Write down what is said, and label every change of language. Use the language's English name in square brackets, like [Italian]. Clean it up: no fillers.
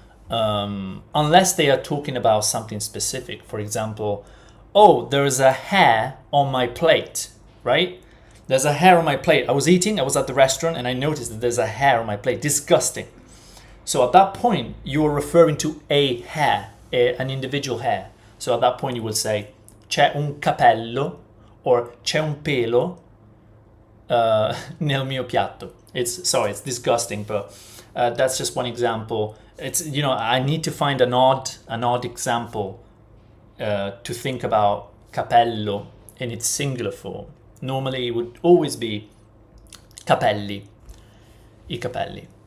[English] Unless they are talking about something specific. For example, oh, there's a hair on my plate, right? There's a hair on my plate. I was at the restaurant and I noticed that there's a hair on my plate. Disgusting. So at that point, you're referring to a hair, an individual hair. So at that point, you will say, [Italian] c'è un capello, [English] or [Italian] c'è un pelo nel mio piatto. [English] It's disgusting, but that's just one example. It's, I need to find an odd example to think about capello in its singular form. Normally, it would always be capelli, I capelli.